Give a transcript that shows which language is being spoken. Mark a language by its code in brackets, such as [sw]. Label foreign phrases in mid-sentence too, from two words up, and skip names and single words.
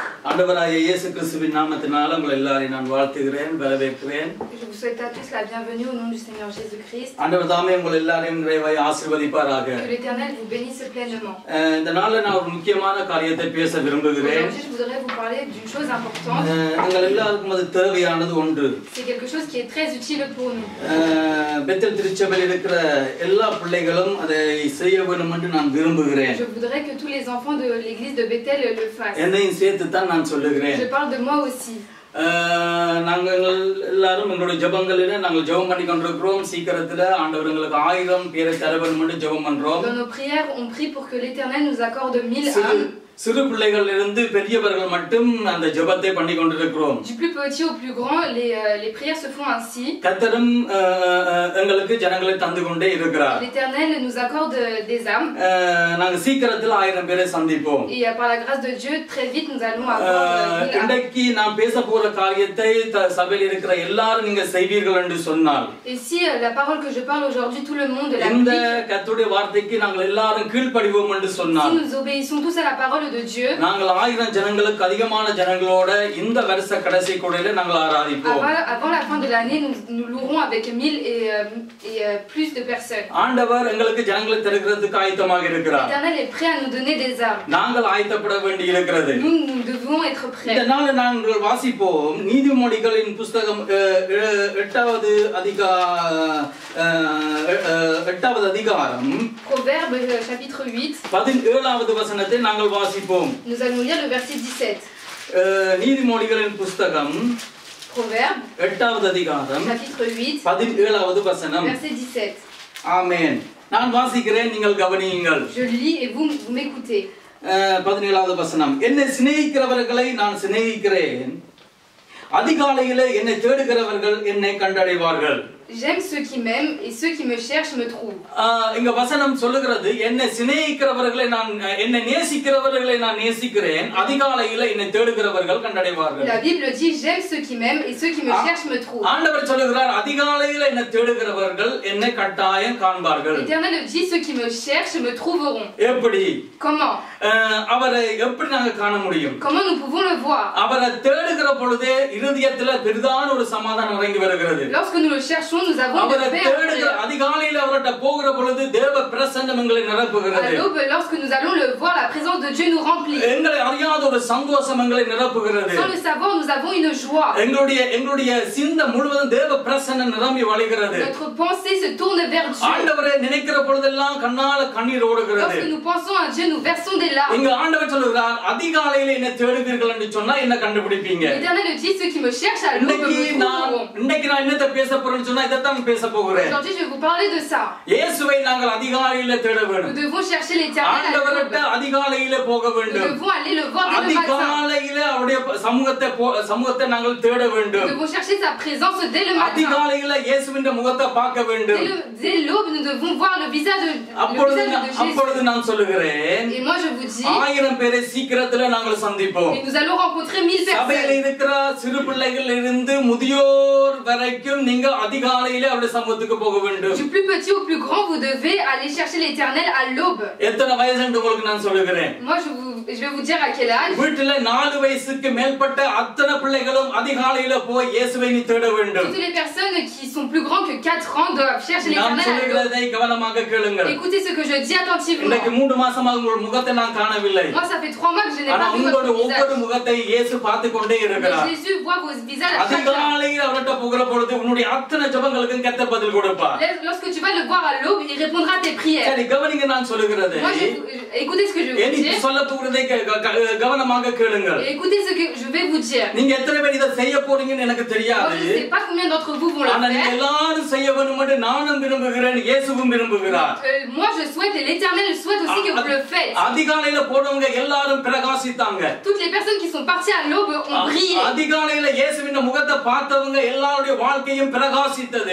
[ta] ஆண்டவராகிய இயேசு கிறிஸ்துவின் நாமத்தினால உங்களை எல்லாரையும் நான் வாழ்த்துகிறேன், வரவேற்கிறேன். [fr] Je vous souhaite à tous la bienvenue au nom du Seigneur Jésus-Christ. [ta] ஆண்டவர் தாமே உங்களை எல்லாரையும் நிறைவாய் ஆசீர்வதிப்பாராக. [fr] Que l'Éternel vous bénisse pleinement. [ta] இந்த நாள்ல நான் ஒரு முக்கியமான காரியத்தை பேச விரும்புகிறேன். [fr] Aujourd'hui, je voudrais vous parler d'une chose importante. [ta] எங்கள் எல்லாருக்கும் அது தேவையானது ஒன்று. [fr] C'est quelque chose qui est très utile pour nous. [ta] பெத்தேல் திருச்சபையில் இருக்கிற எல்லா பிள்ளைகளும் அதை செய்ய வேண்டும் என்று நான் விரும்புகிறேன். [fr] Je voudrais que tous les enfants de l'église de Bethel le fassent. [ta] என்னையும் சேர்த்து தான் நான் சொல்லுகிறேன். [fr] Je parle de moi aussi. [ta] நாங்கள் எல்லாரும் எங்களுடைய ஜெபங்களிலே நாங்கள் ஜெபம் பண்ணி கொண்டிருக்கிறோம். சீக்கிரத்துல ஆண்டவர் எங்களுக்கு 1000 பேரை தர வேண்டும் என்று ஜெபம் பண்றோம். [fr] Dans nos prières, on prie pour que l'Éternel nous accorde 1000 âmes. [ta] சிறு பிள்ளைகளிலிருந்து பெரியவர்கள் மட்டும் அந்த ஜெபத்தை பண்ணி கொண்டிருக்கிறோம். [fr] Du plus petit au plus grand, les prières se font ainsi. [ta] கர்த்தரும் எங்களுக்கு ஜனங்களை தந்து கொண்டே இருக்கிறார். [fr] L'Éternel nous accorde des âmes. [ta] நாங்க சீக்கிரத்துல 1000 பேரை சந்திப்போம். [fr] Et par la grâce de Dieu, très vite nous allons avoir 1000 âmes. [ta] இன்றைக்கு நான் பேச போற காரியத்தை சபையில் இருக்கிற எல்லாரும் நீங்க செய்வீர்கள் என்று சொன்னால், [fr] Et si la parole que je parle aujourd'hui, tout le monde [ta] இந்த [fr] l'applique. [ta] கர்த்தருடைய வார்த்தைக்கு நாங்கள் எல்லாரும் கீழ்ப்படிவோம் என்று சொன்னால், [fr] Si nous obéissons tous à la parole de Dieu, [ta] நாங்கள் 1000 ஜனங்களுக்கு அதிகமான ஜனங்களோட இந்த வருஷ கடைசி கூடையில நாங்கள் ஆராதிப்போம். [fr] avant la fin de l'année, nous louerons avec 1000 et plus de personnes. [ta] ஆண்டவர் எங்களுக்கு ஜனங்களை தருகிறதுக்கு ஆயத்தமாக இருக்கிறார். [fr] L'Éternel est prêt à nous donner des âmes. [ta] நாங்கள் ஆயத்தப்பட வேண்டி இருக்கிறது. [fr] Nous devons être prêts. [ta] இந்த நாள் நாங்கள் வாசிப்போம். நீதிமொழிகளின் புஸ்தகம் 8வது அதிகாரம் [fr] Proverbe chapitre 8. [ta] 17வது வசனத்தை நாங்கள் வாசிப்போம். [fr] Nous allons lire le verset 17. [ta] நீதிமொழிகளின் புஸ்தகம் [fr] Proverbe [ta] 8வது அதிகாரம் [fr] chapitre 8. [ta] 17வது வசனம். [fr] Verset 17. [ta] ஆமென். நான் வாசிக்கிறேன், நீங்கள் கவனியுங்கள். [fr] Je lis et vous m'écoutez. [ta] 17வது வசனம். என்னை சிநேகிக்கிறவர்களை நான் சிநேகிக்கிறேன், அதிகாலையிலே என்னை தேடுகிறவர்கள் என்னை கண்டடைவார்கள். [fr] J'aime ceux qui m'aiment et ceux qui me cherchent me trouvent. [ta] இங்க வசனம் சொல்லுகிறது, என்னை சிநேகிக்கிறவர்களை என்னை நேசிக்கிறவர்களை நான் நேசிக்கிறேன், அதிகாலையில என்னை தேடுகிறவர்கள் கண்டடைவார்கள். [fr] La Bible dit j'aime ceux qui m'aiment et ceux qui me cherchent me trouvent. [ta] ஆண்டவர் சொல்லுகிறார், அதிகாலையில என்னை தேடுகிறவர்கள் என்னை கட்டாயம் காண்பார்கள். [fr] L'Éternel dit ceux qui me cherchent me trouveront. [ta] எப்படி? [fr] Comment? [ta] அவரை எப்படி நாங்க காண முடியும்? [fr] Comment nous pouvons le voir? [ta] அவரை தேடுகிற பொழுதே இருதயத்துல பெரிதான ஒரு சமாதானம் இறங்கி வருகிறது. [fr] Lorsque nous le cherchons, nous avons [ta] அவரை [fr] de paix. [ta] தேடுகிற அதிகாலையில அவர்கிட்ட போகிற பொழுது தேவ பிரசன்னம் எங்களை நிரப்புகிறது. [fr] À l'aube, lorsque nous allons le voir, la présence de Dieu nous remplit. [ta] எங்களை அறியாத ஒரு சந்தோஷம் எங்களை நிரப்புகிறது. [fr] Sans le savoir, nous avons une joie. [ta] எங்களுடைய சிந்தை முழுவதும் தேவ பிரசன்னம் நிரம்பி வழிகிறது. [fr] Notre pensée se tourne vers Dieu. [ta] ஆண்டவரை நினைக்கிற பொழுதெல்லாம் கண்ணால கண்ணீர் ஓடுகிறது. [fr] Lorsque nous pensons à Dieu, nous versons des larmes. [ta] இங்க ஆண்டவர் சொல்லுகிறார், அதிகாலையில என்ன தேடுவீர்கள் என்று சொன்னா என்ன கண்டுபிடிப்பீங்க? [fr] L'Éternel dit ceux qui me cherchent à l'aube me trouveront. [ta] இன்னைக்கு நான் என்னத்தை பேச போறேன்னு சொன்னா இதைத்தான் பேச போகிறேன். [fr] Aujourd'hui, je vais vous parler de ça. [ta] இயேசுவை நாங்கள் அதிகாலையில தேட வேண்டும். [fr] Nous devons chercher l'Éternel à [ta] ஆண்டவர்கிட்ட [fr] l'aube. [ta] அதிகாலையில போக [fr] Nous [ta] வேண்டும். [fr] devons aller le voir dès le matin. [ta] அதிகாலையில அவருடைய சமூகத்தை நாங்கள் தேட [fr] Nous [ta] வேண்டும். [fr] devons chercher sa présence dès le matin. [ta] அதிகாலையில இயேசுவின் முகத்தை பார்க்க வேண்டும். [fr] Dès l'aube, nous devons voir le visage de [ta] அப்பொழுது [fr] Jésus. [ta] நான் சொல்லுகிறேன், [fr] Et moi, je vous dis, [ta] 1000 பேரை சீக்கிரத்துல நாங்கள் சந்திப்போம். [fr] et nous allons rencontrer 1000 [ta] சபையில [fr] personnes. [ta] இருக்கிற சிறு பிள்ளைகள் இருந்து முதியோர் வரைக்கும் நீங்க அதிகாலையில அவருடைய சமூகத்துக்கு போக வேண்டும். [fr] Du plus petit au plus grand, vous devez aller chercher l'Éternel à l'aube. [ta] எத்தனை வயசு என்று உங்களுக்கு நான் சொல்லுகிறேன். [fr] Moi, je vais vous dire à quel âge. [ta] வீட்டுல 4 வயசுக்கு மேற்பட்ட அத்தனை பிள்ளைகளும் அதிகாலையில போய் இயேசுவை நீ தேட வேண்டும். [fr] Toutes les personnes qui sont plus grandes que 4 ans doivent chercher [ta] நான் [fr] l'Éternel à l'aube. [ta] சொல்லுகிறதை கவனமாக கேளுங்கள். [fr] Écoutez ce que je dis attentivement. [ta] இன்னைக்கு 3 மாசமாக உங்கள் முகத்தை நான் காணவில்லை. [fr] Moi, ça fait 3 mois que je n'ai [ta] ஆனா [fr] pas vu [ta] உங்களோட [fr] votre [ta] ஒவ்வொரு [fr] visage. [ta] முகத்தை இயேசு பார்த்து கொண்டே [fr] Mais [ta] இருக்கிறார். [fr] Jésus voit vos visages à chaque fois. [ta] அதிகாலையில் அவர்கிட்ட போகிற பொழுது உன்னுடைய அத்தனை ஜெபங்களுக்கும் கர்த்தர் பதில் கொடுப்பார். [fr] Lorsque tu vas le voir à l'aube, il répondra à tes prières. [ta] சரி, கவனிங்க நான் சொல்லுகிறது. [fr] Moi, écoutez ce que je vais vous [ta] எனக்கு [fr] dire. [ta] சொல்ல போகிறதை கவனமாக கேளுங்கள். [fr] Et écoutez ce que je vais vous dire. [ta] நீங்க எத்தனை பேர் இதை செய்ய போறீங்கன்னு எனக்கு [fr] Moi, [ta] தெரியாது. [fr] je ne sais pas combien d'entre vous vont le [ta] ஆனா நீங்க [fr] faire. [ta] எல்லாரும் செய்ய வேண்டும் என்று நானும் விரும்புகிறேன், இயேசுவும் விரும்புகிறார். [fr] Moi, je souhaite et l'Éternel souhaite aussi que vous le faites. [ta] அதிகாலையில போறவங்க எல்லாரும் பிரகாசித்தாங்க. [fr] Toutes les personnes qui sont parties à l'aube ont brillé. [ta] அதிகாலையில இயேசுவின் முகத்தை பார்த்தவங்க எல்லாருடைய வாழ்க்கையும் பிரகாசித்தது.